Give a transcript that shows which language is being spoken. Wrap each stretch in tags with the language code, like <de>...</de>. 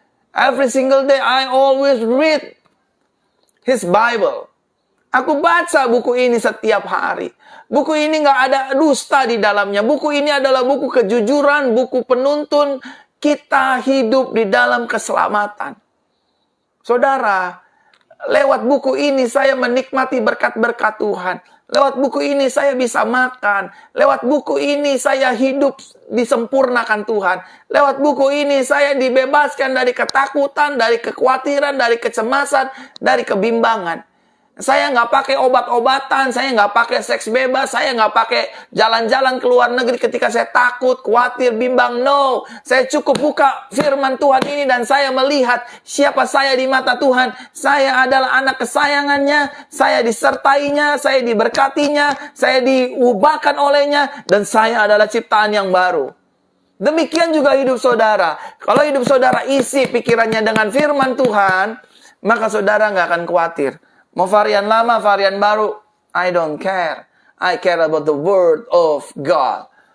<en>Every single day, I always read His Bible.</en> <id>Aku baca buku ini setiap hari. Buku ini enggak ada dusta di dalamnya. Buku ini adalah buku kejujuran, buku penuntun kita hidup di dalam keselamatan. Saudara, Lewat buku ini saya menikmati berkat-berkat Tuhan. Lewat buku ini saya bisa makan. Lewat buku ini saya hidup disempurnakan Tuhan. Lewat buku ini saya dibebaskan dari ketakutan, dari kekhawatiran, dari kecemasan, dari kebimbangan. Saya nggak pakai obat-obatan, saya nggak pakai seks bebas, saya nggak pakai jalan-jalan ke luar negeri ketika saya takut, khawatir, bimbang. No, saya cukup buka firman Tuhan ini dan saya melihat siapa saya di mata Tuhan. Saya adalah anak kesayangannya, saya disertainya, saya diberkatinya, saya diubahkan olehnya, dan saya adalah ciptaan yang baru. Demikian juga hidup saudara. Kalau hidup saudara isi pikirannya dengan firman Tuhan, maka saudara nggak akan khawatir. Mau varian lama, varian baru,</id> <en>I don't care. I care about the word of God.</en>